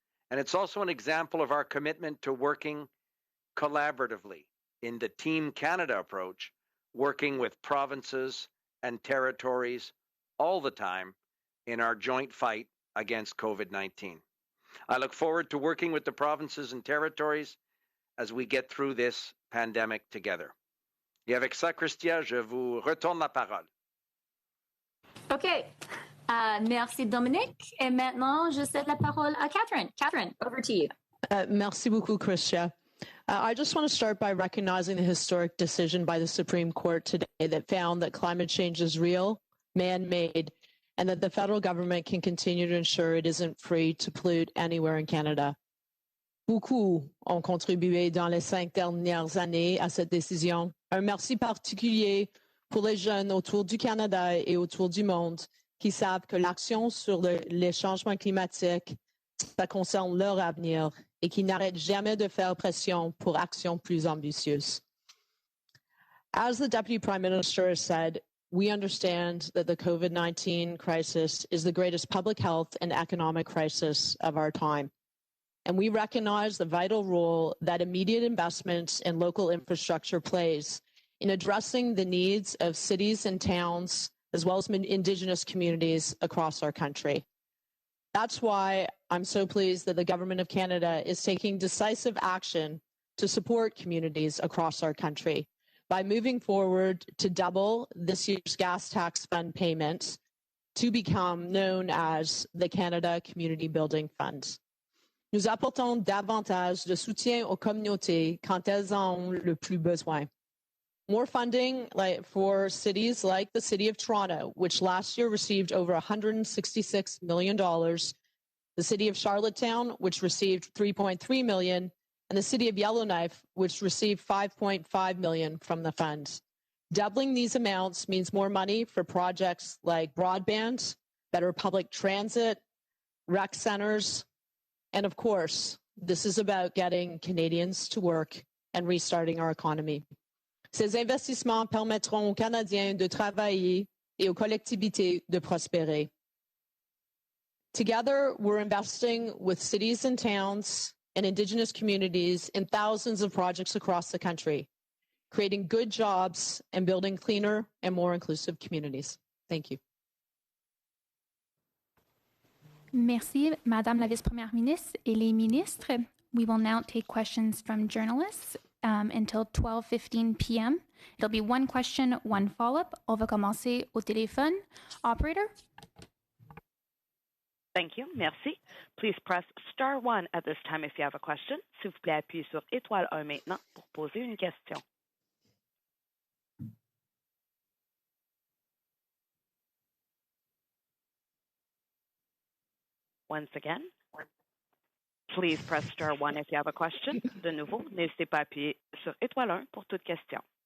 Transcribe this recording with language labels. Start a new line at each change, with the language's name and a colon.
English: And it's also an example of our commitment to working collaboratively in the Team Canada approach, working with provinces and territories all the time in our joint fight against COVID-19. I look forward to working with the provinces and territories as we get through this pandemic together.
French: Et avec ça, Chrystia, je vous retourne la parole. OK. Merci, Dominic. Et maintenant, je cède la parole à Catherine.
English: Catherine, over to you.
French: Merci beaucoup, Chrystia.
English: I just want to start by recognizing the historic decision by the Supreme Court today that found that climate change is real, man-made, and that the federal government can continue to ensure it isn't free to pollute anywhere in Canada.
French: Beaucoup ont contribué dans les 5 dernières années à cette décision. Un merci particulier pour les jeunes autour du Canada et autour du monde qui savent que l'action sur les changements climatiques, ça concerne leur avenir et qui n'arrêtent jamais de faire pression pour actions plus ambitieuses.
English: As the Deputy Prime Minister has said, we understand that the COVID-19 crisis is the greatest public health and economic crisis of our time. And we recognize the vital role that immediate investments in local infrastructure plays in addressing the needs of cities and towns, as well as Indigenous communities across our country. That's why I'm so pleased that the Government of Canada is taking decisive action to support communities across our country by moving forward to double this year's gas tax fund payments to become known as the Canada Community Building Fund.
French: Nous apportons davantage de soutien aux communautés quand elles en ont le plus besoin.
English: More funding for cities like the City of Toronto, which last year received over $166 million, the City of Charlottetown, which received $3.3 million, and the City of Yellowknife, which received $5.5 million from the fund. Doubling these amounts means more money for projects like broadband, better public transit, rec centers, and of course, this is about getting Canadians to work and restarting our economy.
French: Ces investissements permettront aux Canadiens de travailler et aux collectivités de prospérer.
English: Together, we're investing with cities and towns and Indigenous communities in thousands of projects across the country, creating good jobs and building cleaner and more inclusive communities. Thank you.
French: Merci, Madame la Vice-Première Ministre et les ministres.
English: We will now take questions from journalists until 12:15 p.m. It'll be one question, one follow-up.
French: On va commencer au téléphone.
English: Operator? Thank you.
French: Merci.
English: Please press star 1 at this time if you have a question.
French: S'il vous plaît, appuyez sur étoile 1 maintenant pour poser une question.
English: Once again, please press star 1 if you have a question.
French: De nouveau, n'hésitez pas à appuyer sur étoile 1 pour toute question.